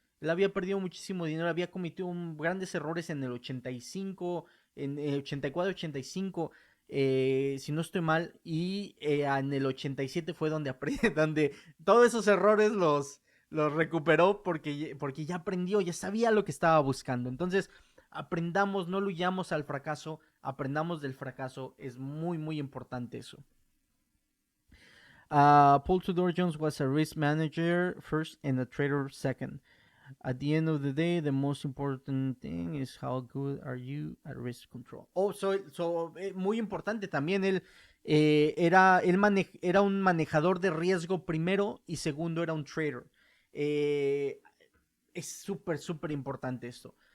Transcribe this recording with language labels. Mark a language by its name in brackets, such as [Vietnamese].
[Spanish] Él había perdido muchísimo dinero, había cometido grandes errores en el 85, en el 84, 85, si no estoy mal, y en el 87 fue donde, donde todos esos errores los recuperó porque ya aprendió, ya sabía lo que estaba buscando. Entonces, aprendamos, no huyamos al fracaso, aprendamos del fracaso, es muy, muy importante eso. [English] Paul Tudor Jones was a risk manager first and a trader second. At the end of the day, the most important thing is how good are you at risk control. [Spanish] Oh, muy importante también, era un manejador de riesgo primero y segundo era un trader. Eh, es súper, súper importante esto.